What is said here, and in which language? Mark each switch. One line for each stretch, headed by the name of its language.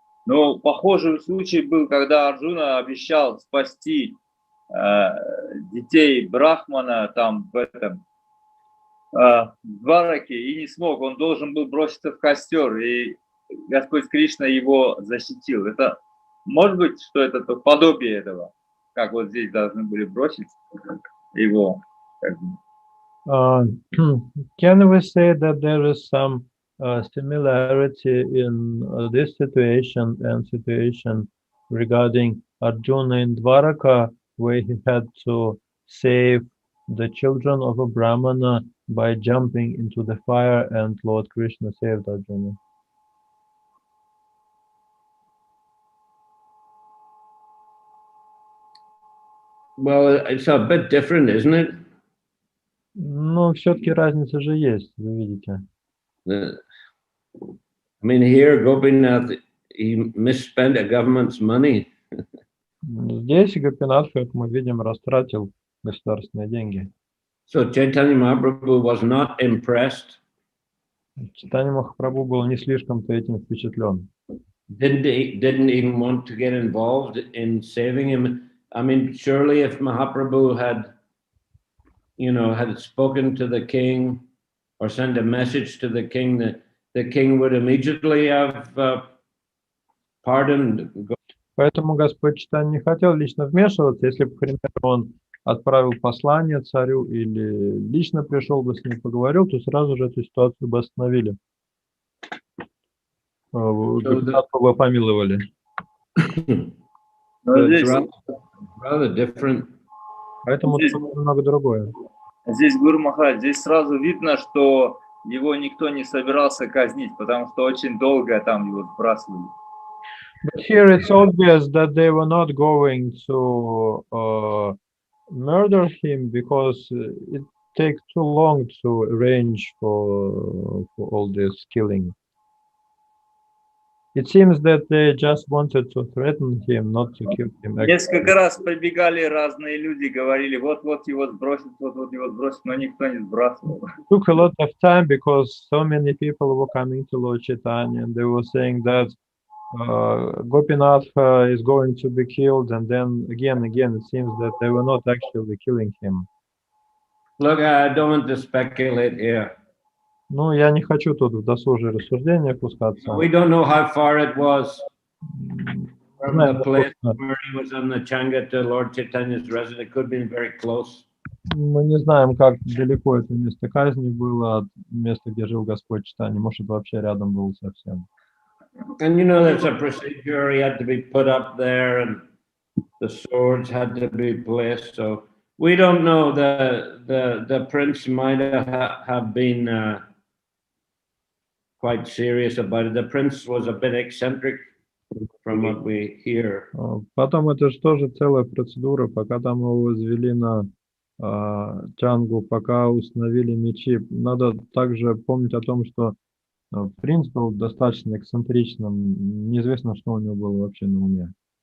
Russian: Но похожий случай был, когда Арджуна обещал спасти детей Брахмана там в этом Двараке и не смог. Он должен был броситься в костер, и Господь Кришна его защитил. Это может быть, что это подобие этого, как вот здесь должны были бросить его.
English: Can we say that there is some similarity in this situation and situation regarding Arjuna in Dwaraka, where he had to save the children of a Brahmana by jumping into the fire, and Lord Krishna saved Arjuna? Well, it's a bit different, isn't it?
Russian: Но все-таки разница же есть, вы видите.
English: I mean, here Gopinath, he misspent a government's money.
Russian: Здесь Гопинатхи, как мы видим, растратил государственные деньги.
English: So Chaitanya Mahaprabhu was not impressed.
Russian: Чайтанья Махапрабху был не слишком-то этим впечатлен.
English: Didn't even want to get involved in saving him. I mean, surely if Mahaprabhu had, you know, had spoken to the king or sent a message to the king, the king would immediately have pardoned.
Russian: Поэтому Господь Чайтанья не хотел лично вмешиваться. Если бы, к примеру, он отправил послание царю или лично пришел бы с ним поговорил, то сразу же эту ситуацию бы остановили. Гопинатху бы помиловали.
English: Rather different.
Russian: Поэтому здесь, это немного другое. Здесь, Гуру Махарадж, здесь сразу видно, что его никто не собирался казнить, потому что очень долго там его сбрасывали.
English: But here it's obvious that they were not going to murder him because it takes too long to arrange for all this killing. It seems that they just wanted to threaten him, not to kill him.
Russian: Несколько раз прибегали разные люди, говорили, вот-вот его сбросят, вот-вот его сбросят, но никто не сбрасывал.
English: It took a lot of time because so many people were coming to Lord Chaitanya and they were saying that Gopinatha is going to be killed, and then again, it seems that they were not actually killing him. Look, I don't want to speculate here.
Russian: Ну, я не хочу тут в досужие рассуждения пускаться.
English: We don't know how far it was from the place where he was on the Changa to Lord Chaitanya's residence. It could have been very close.
Russian: Мы не знаем, как далеко это место казни было от места, где жил Господь Чайтанья. Может, вообще рядом было совсем.
English: And you know, there's a procedure. He had to be put up there, and the swords had to be placed. So we don't know. The prince might have been quite serious about it. The prince was a bit eccentric, from what we hear.
Russian: Потом это же тоже целая процедура, пока там его возвели на тянгу, пока установили мечи. Надо также помнить о том, что принц был достаточно эксцентричным. Неизвестно, что у него было вообще на уме.